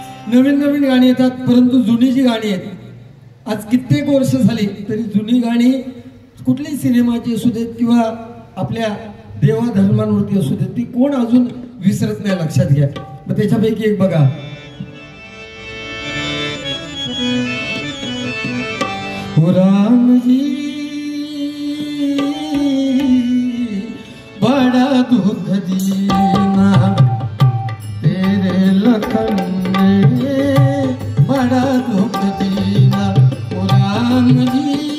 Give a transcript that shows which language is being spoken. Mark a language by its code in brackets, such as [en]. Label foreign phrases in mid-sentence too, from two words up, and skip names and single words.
[mr] नवीन नवीन गाणी येतात, परंतु जुनी जी गाणी आहेत आज कित्येक वर्ष झाली तरी जुनी गाणी कुठल्याही सिनेमाची असू देत किंवा आपल्या देवा धर्मांवरती असू देत ती कोण अजून विसरत नाही, लक्षात घ्या. मग त्याच्यापैकी एक बघा, [hi] राम जी बड़ा दुख दीना तेरे लखन ने बड़ा दुख दीना, राम जी